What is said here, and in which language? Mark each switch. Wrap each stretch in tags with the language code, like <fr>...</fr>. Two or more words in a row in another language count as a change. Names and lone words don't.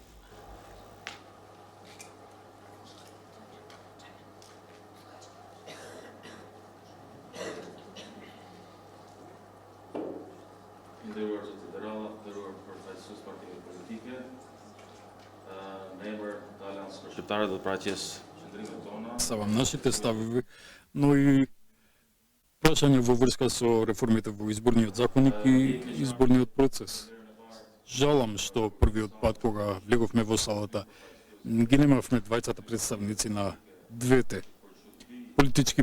<sq>Nderuar zoti Deralla, nderuar përfaqësues partive politike, në emër të Aleancës Shqiptare dhe përfaqës qendrimet tona.</sq> <mk>Ставам нашите ставови, но и прашање во врска со реформите во изборниот законник и изборниот процес. Жалам што првиот пат кога влеговме во салата ги немавме двајцата представници на двете политички</mk>